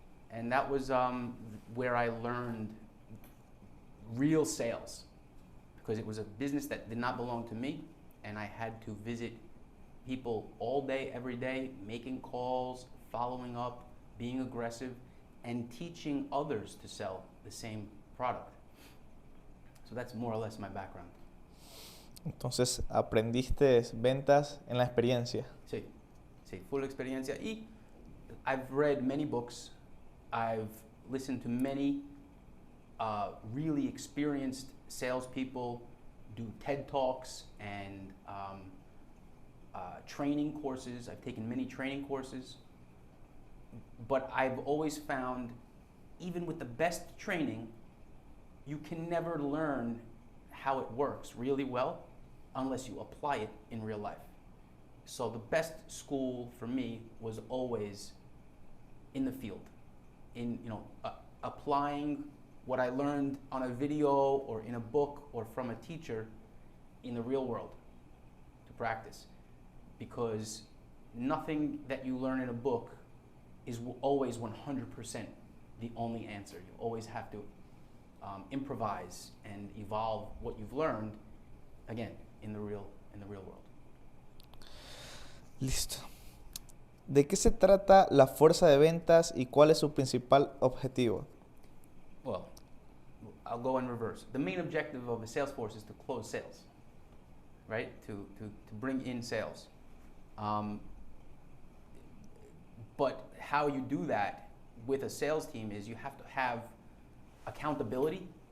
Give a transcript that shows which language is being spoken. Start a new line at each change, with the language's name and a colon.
English: And that was where I learned real sales, because it was a business that did not belong to me, and I had to visit people all day, every day, making calls, following up, being aggressive, and teaching others to sell the same product. So that's more or less my background.
Spanish: Entonces, aprendiste ventas en la experiencia. Sí, full experiencia. Y
English: I've read many books. I've listened to many really experienced salespeople do TED Talks and training courses. I've taken many training courses. But I've always found, even with the best training, you can never learn how it works really well unless you apply it in real life. So the best school for me was always in the field, in applying what I learned on a video or in a book or from a teacher in the real world to practice. Because nothing that you learn in a book is always 100% the only answer. You always have to improvise and evolve what you've learned, again, in the real world.
Spanish: Listo. ¿De qué se trata la fuerza de ventas y cuál es su principal objetivo?
English: Well, I'll go in reverse. The main objective of a sales force is to close sales. right? To bring in sales. But how you do that with a sales team is you have to have accountability.